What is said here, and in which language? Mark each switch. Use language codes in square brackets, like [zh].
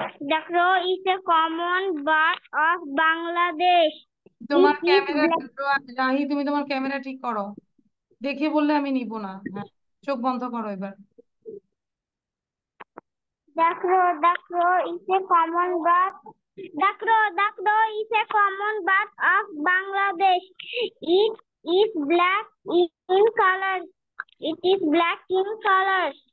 [en] The crow is a common bird of Bangladesh. [bn] তোমার [en] It is [bn] camera, [en] black. [bn] Rahi তুমি তোমার camera ঠিক করো, দেখে বললে আমি নিব না। হ্যাঁ, চোখ বন্ধ করো এবার। [en] The crow is a common bird. The crow is a common bird of Bangladesh. It is black in color. It is black in color.